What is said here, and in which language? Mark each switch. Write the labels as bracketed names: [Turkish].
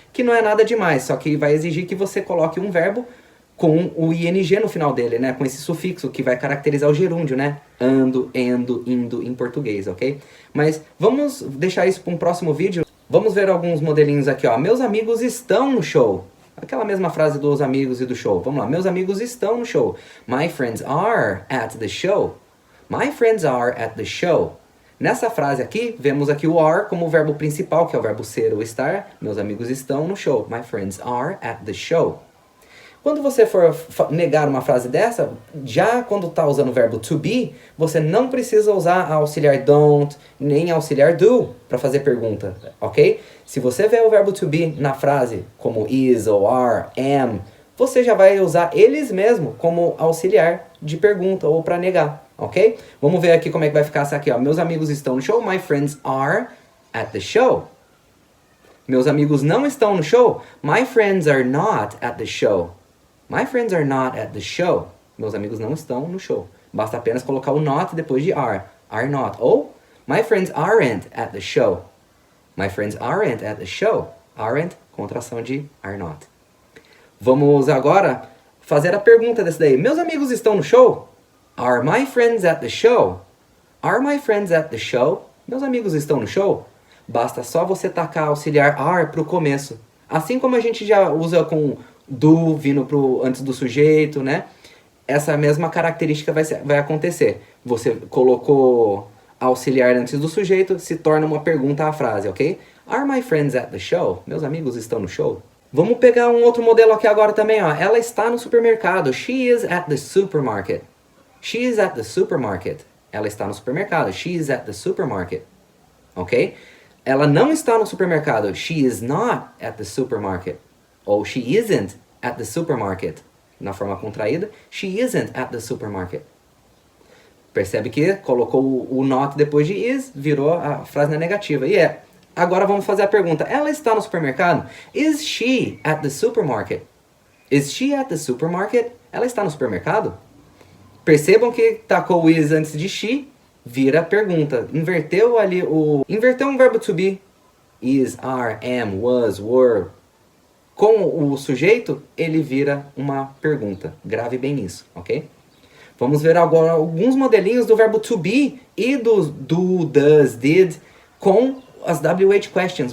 [Portuguese] Que não é nada demais, só que vai exigir que você coloque um verbo com o ing no final dele, né? Com esse sufixo que vai caracterizar o gerúndio, né? Ando, endo, indo em português, ok? Mas vamos deixar isso para um próximo vídeo. Vamos ver alguns modelinhos aqui, ó. Meus amigos estão no show. Aquela mesma frase dos amigos e do show. Vamos lá. Meus amigos estão no show. [English] My friends are at the show. My friends are at the show. [Portuguese] Nessa frase aqui, vemos aqui o are como o verbo principal, que é o verbo ser ou estar. Meus amigos estão no show. [English] My friends are at the show. [Portuguese] Quando você for negar uma frase dessa, já quando está usando o verbo to be, você não precisa usar a auxiliar don't, nem a auxiliar do para fazer pergunta, ok? Se você vê o verbo to be na frase, como is ou are, am, você já vai usar eles mesmo como auxiliar de pergunta ou para negar, ok? Vamos ver aqui como é que vai ficar essa aqui, ó. Meus amigos estão no show. [English] My friends are at the show. [Portuguese] Meus amigos não estão no show. [English] My friends are not at the show. My friends are not at the show. [Portuguese] Meus amigos não estão no show. Basta apenas colocar o not depois de are. [English] Are not. Ou, my friends aren't at the show. My friends aren't at the show. [Portuguese] Aren't, contração de are not. Vamos agora fazer a pergunta desse daí. Meus amigos estão no show? [English] Are my friends at the show? Are my friends at the show? [Portuguese] Meus amigos estão no show? Basta só você tacar auxiliar are pro começo. Assim como a gente já usa com do vindo antes do sujeito, né? Essa mesma característica vai acontecer. Você colocou auxiliar antes do sujeito, se torna uma pergunta à frase, ok? [English] Are my friends at the show? [Portuguese] Meus amigos estão no show? Vamos pegar um outro modelo aqui agora também, ó. Ela está no supermercado. [English] She is at the supermarket. She is at the supermarket. [Portuguese] Ela está no supermercado. [English] She is at the supermarket. Ok? [Portuguese] Ela não está no supermercado. [English] She is not at the supermarket. Ou she isn't at the supermarket. [Portuguese] Na forma contraída, [English] she isn't at the supermarket. [Portuguese] Percebe que colocou o not depois de is, virou a frase na negativa. E agora vamos fazer a pergunta. Ela está no supermercado? [English] Is she at the supermarket? Is she at the supermarket? [Portuguese] Ela está no supermercado? Percebam que tacou o is antes de she, vira pergunta. Inverteu um verbo to be. Is, are, am, was, were. Com o sujeito, ele vira uma pergunta. Grave bem nisso, ok? Vamos ver agora alguns modelinhos do verbo to be e do do, does, did com as WH questions.